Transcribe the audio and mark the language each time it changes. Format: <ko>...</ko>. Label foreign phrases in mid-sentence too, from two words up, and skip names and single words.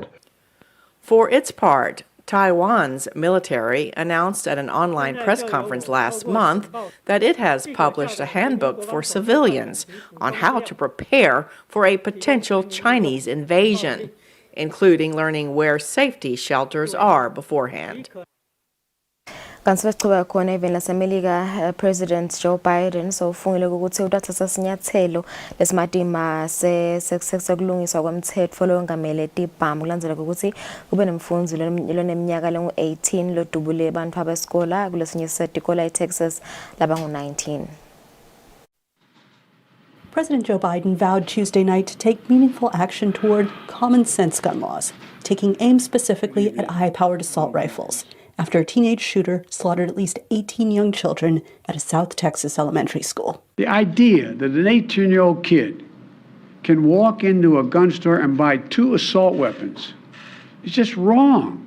<en>For its part, Taiwan's military announced at an online press conference last month that it has published a handbook for civilians on how to prepare for a potential Chinese invasion, including learning where safety shelters are beforehand.</en> <ss>Kanti sesichubeka khona even lasemelika President Joe Biden so ufungile ukuthi utathatha sinyathelo lesimadima sekulungiswa kwemthetho lo ngamele tibhamu kulandzela ukuthi kube nemfundzo loneminyaka lengu-18 lodubule abantu abesikole kulesinye setikole eTexas labangu-19.</ss> <en>President Joe Biden vowed Tuesday night to take meaningful action toward common sense gun laws, taking aim specifically at high-powered assault rifles, after a teenage shooter slaughtered at least 18 young children at a South Texas elementary school. The idea that an 18-year-old kid can walk into a gun store and buy 2 assault weapons is just wrong.</en>